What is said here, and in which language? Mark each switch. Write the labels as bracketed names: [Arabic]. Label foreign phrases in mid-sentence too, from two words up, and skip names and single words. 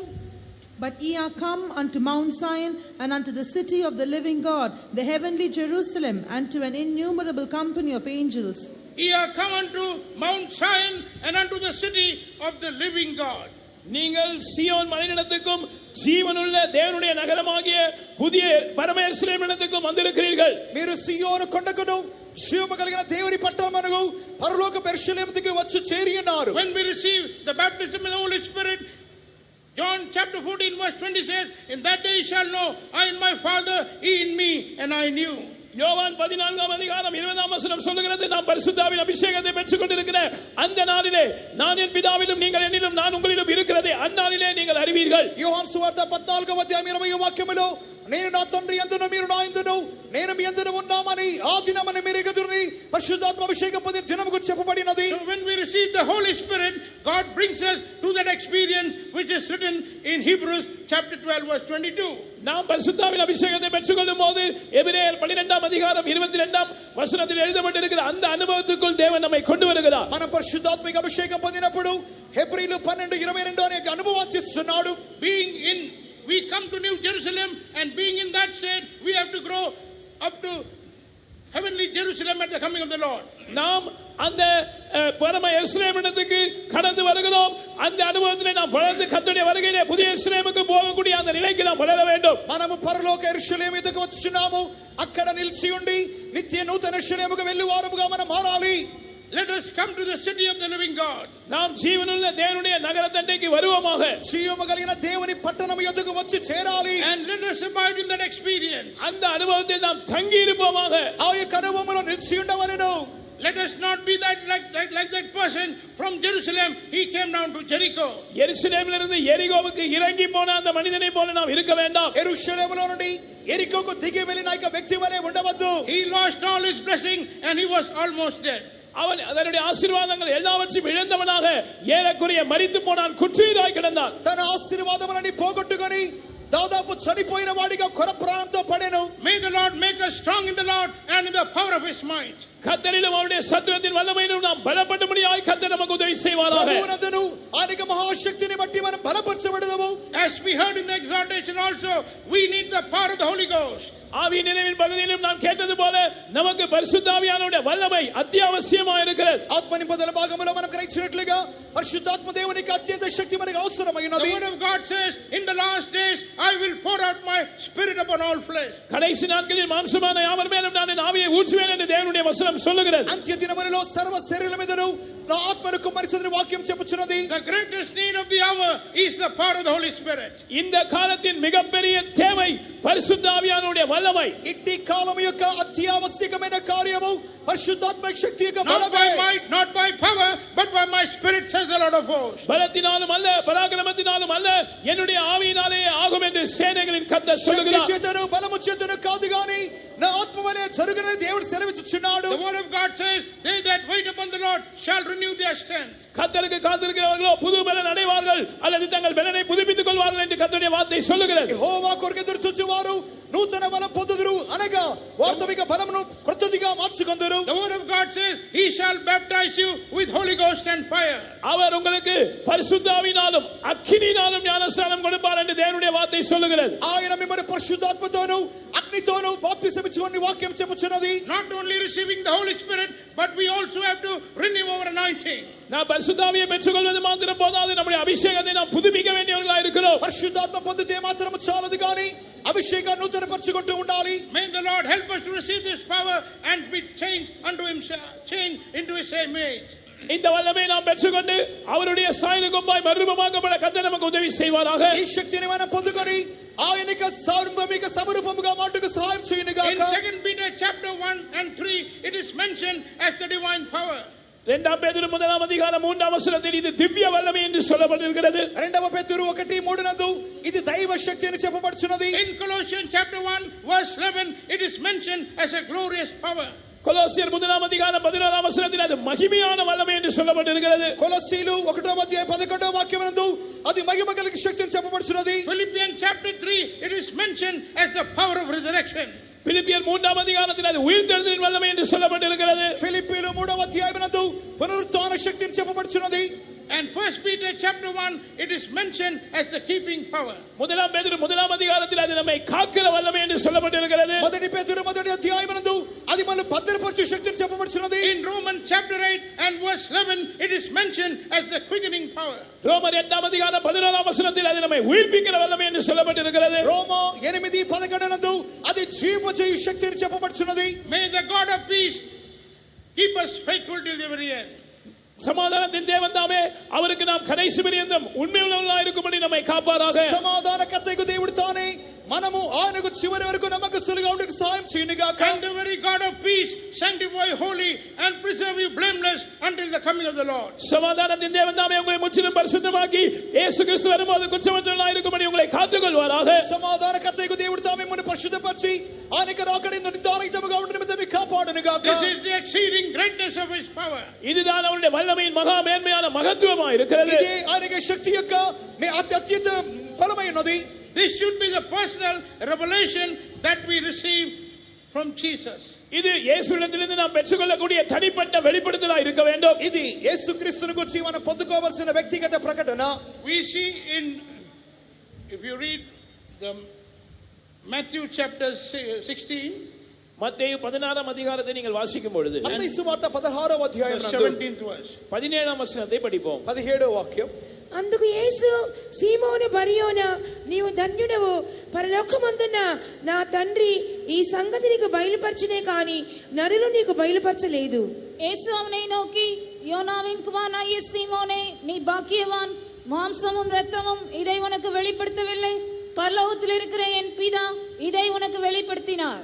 [English] But ye are come unto Mount Zion, and unto the city of the living God, the heavenly Jerusalem, and to an innumerable company of angels. Ye are come unto Mount Zion and unto the city of the living God. [Tamil] நீங்கள் சீயோன் மலையிடத்துக்கும் ஜீவனுள்ள தேவனுடைய நகரமாகிய புதிய பரம எருசலேமிடத்துக்கும் வந்திருக்கிறீர்கள். [Telugu] మీరు సియోను కొండకును జీవము కలిగిన దేవుని పట్టణమునకు పరలోక యెరూషలేముకు వచ్చి చేరి ఉన్నారు. [English] When we receive the baptism of the Holy Spirit, John chapter 14 verse 20 says, in that day you shall know I in my Father, he in me, and I knew. [Tamil] யோவான் 14ஆம் அதிகாரம் 20ஆம் வசனம் சொல்லுகிறது, நாம் பரிசுத்தாவின் அபிஷேகத்தை பெற்றுக் கொண்டிருக்கிற அந்த நாளிலே நான் என் பிதாவிலும் நீங்கள் என்னிலும் நான் உங்களிலும் இருக்கிறதை அந்நாளிலே நீங்கள் அறிவீர்கள். [Telugu] యోహాను సువార్త 14వ అధ్యాయం 20వ వాక్యములో నేను నా తండ్రి యందును మీరు నా యందును నేను మీ యందును ఉన్నామని ఆ దినమని మీరు ఎరుగుదురని పరిశుద్ధాత్మ అభిషేకం పొందిన దినము గురించి చెప్పబడినది. [English] So when we receive the Holy Spirit, God brings us to that experience which is written in Hebrews chapter 12 verse 22. [Tamil] நாம் பரிசுத்தாவின் அபிஷேகத்தை பெற்றுக்கொள்ளும் போது எபிரேயர் 12ஆம் அதிகாரம் 22ஆம் வசனத்தில் எழுதப்பட்டிருக்கிற அந்த அனுபவத்துக்குள் தேவன் நம்மை கொண்டு வருகிறார். [Telugu] మనం పరిశుద్ధాత్మిక అభిషేకం పొందినప్పుడు హెబ్రీయులు 12:22 అనే అనుభవాన్ని ఇస్తున్నాడు. [English] We come to New Jerusalem, and being in that state, we have to grow up to heavenly Jerusalem at the coming of the Lord. [Tamil] நாம் அந்த பரம எருசலேமிடத்துக்கு கடந்து வருகிறோம். அந்த அனுபவத்திலே நாம் வளர்ந்து கர்த்தருடைய வருகையிலே புதிய எருசலேமுக்கு போகக்கூடிய அந்த நிலைக்கு நாம் வளர வேண்டும். [Telugu] మనము పరలోక యెరూషలేముకు వచ్చుచున్నాము. అక్కడ నిలిచి ఉండి నిత్య నూతన యెరూషలేముకు వెళ్ళువారముగా మనం మారాలి. [English] Let us come to the city of the living God. [Tamil] நாம் ஜீவனுள்ள தேவனுடைய நகரத்தண்டைக்கு வருவோமாக. [Telugu] జీవము కలిగిన దేవుని పట్టణము యొద్దకు వచ్చి చేరాలి. [English] And let us abide in that experience. [Tamil] அந்த அனுபவத்தில் நாம் தங்கி இருப்போமாக. [Telugu] ఆ యొక్క అనుభవములో నిలిచి ఉండవలెను. [English] Let us not be like that person from Jerusalem. He came down to Jericho. [Tamil] எருசலேமிலிருந்து எரிகோவுக்கு இறங்கி போன அந்த மனிதனை போல நாம் இருக்க வேண்டாம். [Telugu] యెరూషలేములో నుండి ఎరికోకు దిగి వెళ్ళిన ఒక వ్యక్తి వలె ఉండవద్దు. [English] He lost all his blessing and he was almost dead. [Tamil] அவன் அதனுடைய ஆசீர்வாதங்கள் எல்லாவற்றையும் இழந்தவனாக ஏறக்குறைய மரித்து போனான், குற்றீராய் கிடந்தான். [Telugu] తన ఆశీర్వాదములని పోగొట్టుకొని దాదాపు చనిపోయిన వాడిగా కొర ప్రాణంతో పడెను. [English] May the Lord make us strong in the Lord and in the power of his might. [Tamil] கர்த்தரிலும் அவருடைய சத்துவத்தின் வல்லமையிலும் நாம் பலப்படும்படியாய் கர்த்தர் நமக்கு உதவி செய்வாராக. [Telugu] ప్రభువునందును ఆయనకి మహాశక్తిని బట్టి మనం బలపరచబడదాము. [English] As we heard in the exhortation also, we need the power of the Holy Ghost. [Tamil] ஆவி நிறைவின் பகுதியிலும் நாம் கேட்டது போல நமக்கு பரிசுத்த ஆவியானவருடைய வல்லமை அத்தியாவசியமாக இருக்கிறது. [Telugu] ఆత్మ నింపుదల భాగంలో మనం గ్రహించినట్లుగా పరిశుద్ధాత్మ దేవునికి అత్యంత శక్తి మనకు అవసరమైనది. [English] The word of God says, in the last days I will pour out my spirit upon all flesh. [Tamil] கடைசி நாட்களில் மாம்சமான யாவர் மேலும் நான் என் ஆவியை ஊற்றுவேன் என்று தேவனுடைய வசனம் சொல்லுகிறது. [Telugu] అంత్య దినములలో సర్వ శరీరుల మీదను నా ఆత్మను కుమ్మరించునని వాక్యం చెప్పుచున్నది. [English] The greatest need of the hour is the power of the Holy Spirit. [Tamil] இந்த காலத்தின் மிகப்பெரிய தேவை பரிசுத்த ஆவியானவருடைய வல்லமை. [Telugu] ఇట్టి కాలం యొక్క అత్యావశ్యకమైన కార్యము పరిశుద్ధాత్మ శక్తి యొక్క [English] Not by [Telugu] బలమే. [English] might, not by power, but by my spirit, says the Lord of hosts. [Tamil] பலத்தினாலும் அல்ல பராக்கிரமத்தினாலும் அல்ல என்னுடைய ஆவியினாலே ஆகும் என்று சேனைகளின் கர்த்தர் [Telugu] శక్తి [Tamil] சொல்லுகிறார். [Telugu] చేతను బలము చేతను కాదు గాని నా ఆత్మ వలె జరుగునని దేవుడు సెలవిచ్చుచున్నాడు. [English] The word of God says, they that wait upon the Lord shall renew their strength. [Tamil] கர்த்தருக்கு காத்திருக்கிறவர்களோ புது பலன் அடைவார்கள் அல்லது தங்கள் பலனை புதுப்பித்துக் கொள்வார்கள் என்று கர்த்தருடைய வார்த்தை சொல்லுகிறது. [Telugu] యెహోవా కొరకు ఎదురు చూచువారు నూతన బలం పొందుదురు అనగా వాస్తవిక బలమును క్రొత్తదిగా మార్చుకొందురు. [English] The word of God says, he shall baptize you with Holy Ghost and fire. [Tamil] அவர் உங்களுக்கு பரிசுத்த ஆவியினாலும் அக்கினியினாலும் ஞானஸ்நானம் கொடுப்பார் என்று தேவனுடைய வார்த்தை சொல்லுகிறது. [Telugu] ఆయన మిమ్మల్ని పరిశుద్ధాత్మతోను అగ్నితోను బాప్తిసం ఇచ్చుకొని వాక్యం చెప్పుచున్నది. [English] Not only receiving the Holy Spirit, but we also have to renew our anointing. [Tamil] நாம் பரிசுத்த ஆவியை பெற்றுக்கொள்வது மாத்திரம் போதாது, நம்முடைய அபிஷேகத்தை நாம் புதுப்பிக்க வேண்டியவர்களாக இருக்கிறோம். [Telugu] పరిశుద్ధాత్మ పొందితే మాత్రం చాలదు గాని అభిషేకాన్ని నూతనపరచుకుంటూ ఉండాలి. [English] May the Lord help us to receive this power and be changed unto himself, changed into his image. [Tamil] இந்த வல்லமை நாம் பெற்றுக்கொண்டு அவருடைய சாயலுக்கும்பாய் மறுரூபமாக்கப்பட கர்த்தர் நமக்கு உதவி செய்வாராக. [Telugu] ఈ శక్తిని మనం పొందుకొని ఆయనక సారూపమిక సమరూపముగా మాటకు సహాయం చేయనుగాక. [English] In 2 Peter chapter 1 and 3, it is mentioned as the divine power. [Tamil] இரண்டாம் பேதுரு முதலாம் அதிகாரம் 3ஆம் வசனத்தில் இது திவ்ய வல்லமை என்று சொல்லப்பட்டிருக்கிறது. [Telugu] రెండవ పేతురు 1:3 నందు ఇది దైవ శక్తి అని చెప్పబడుచున్నది. [English] In Colossians chapter 1 verse 11, it is mentioned as a glorious power. [Tamil] கொலோசியர் முதலாம் அதிகாரம் 11ஆம் வசனத்தில் அது மகிமையான வல்லமை என்று சொல்லப்பட்டிருக்கிறது. [Telugu] కొలస్సీలు 1వ అధ్యాయం 11వ వాక్యం నందు అది మహిమ కలిగిన శక్తి అని చెప్పబడుచున్నది. [English] Philippians chapter 3, it is mentioned as the power of resurrection. [Tamil] பிலிப்பியர் 3ஆம் அதிகாரத்தில் அது உயிர்த்தெழுதலின் வல்லமை என்று சொல்லப்பட்டிருக்கிறது. [Telugu] ఫిలిప్పీలు 3వ అధ్యాయం నందు పునరుత్థాన శక్తి అని చెప్పబడుచున్నది. [English] And 1 Peter chapter 1, it is mentioned as the keeping power. [Tamil] முதலாம் பேதுரு முதலாம் அதிகாரத்தில் அது நம்மை காக்கிற வல்லமை என்று சொல்லப்பட்டிருக்கிறது. [Telugu] మొదటి పేతురు 1వ అధ్యాయం నందు అది మనల్ని భద్రపరచు శక్తి అని చెప్పబడుచున్నది. [English] In Romans chapter 8 and verse 11, it is mentioned as the quickening power. [Tamil] ரோமர் 8ஆம் அதிகாரம் 11ஆம் வசனத்தில் அது நம்மை உயிர்ப்பிக்கிற வல்லமை என்று சொல்லப்பட்டிருக்கிறது. [Telugu] రోమా 8:11 నందు అది జీవజేయు శక్తి అని చెప్పబడుచున్నది. [English] May the God of peace keep us faithful till the very end. [Tamil] சமாதானத்தின் தேவன் தாமே அவருக்கு நாம் கடைசி பரியந்தம் உண்மையுள்ளவர்களாக இருக்கும்படி நம்மை காப்பாராக. [Telugu] సమాధానకర్తయగు దేవుడు తానే మనము ఆయనకు చివరి వరకు నమ్మకస్తులుగా ఉండడానికి సహాయం చేయనుగాక. [English] And the very God of peace sanctify holy and preserve you blameless until the coming of the Lord. [Tamil] சமாதானத்தின் தேவன் தாமே உங்களை முற்றிலும் பரிசுத்தமாக்கி இயேசு கிறிஸ்து வரும்போது குற்றமற்றவர்களாக இருக்கும்படி உங்களை காத்துக்கொள்வாராக. [Telugu] సమాధానకర్తయగు దేవుడు తామే మనల్ని పరిశుద్ధపరిచి ఆయనకు రాకడైన నిర్ధారితముగా ఉండ నిమిత్తమే కాపాడునుగాక. [English] This is the exceeding greatness of his power. [Tamil] இதுதான் அவருடைய வல்லமையின் மகா மேன்மையான மகத்துவமாக இருக்கிறது. [Telugu] ఇదే ఆయనక శక్తి యొక్క అత్యంత బలమైనది. [English] This should be the personal revelation that we receive from Jesus. [Tamil] இது இயேசுவிடத்திலிருந்து நாம் பெற்றுக்கொள்ளக்கூடிய தனிப்பட்ட வெளிப்படுத்தலாக இருக்க வேண்டும். [Telugu] ఇది యేసుక్రీస్తుని గురించి మనం పొందుకోవాల్సిన వ్యక్తిగత ప్రకటన. [English] We see in, if you read the Matthew chapter 16, [Tamil] மத்தேயு 16ஆம் அதிகாரத்தை நீங்கள் வாசிக்கும் பொழுது [Telugu] మత్తయి సువార్త 16వ అధ్యాయం [English] the [Telugu] నందు [English] 17th verse. [Tamil] 17ஆம் వచనத்தை படிப்போம். [Telugu] 17వ వాక్యం. అందుకు యేసు సీమోను బరియోనా నీవు ధన్యుడవు, పరలోకమందున్న నా తండ్రి ఈ సంగతి నీకు బయలుపరచనే కాని నరులు నీకు బయలుపరచలేదు. [Tamil] இயேசு அவனை நோக்கி, யோனாவின் குமாரனாகிய சீமோனே, நீ பாக்கியவான், மாம்சமும் இரத்தமும் இதை உனக்கு வெளிப்படுத்தவில்லை, பரலோகத்தில் இருக்கிற என் பிதா இதை உனக்கு வெளிப்படுத்தினார்.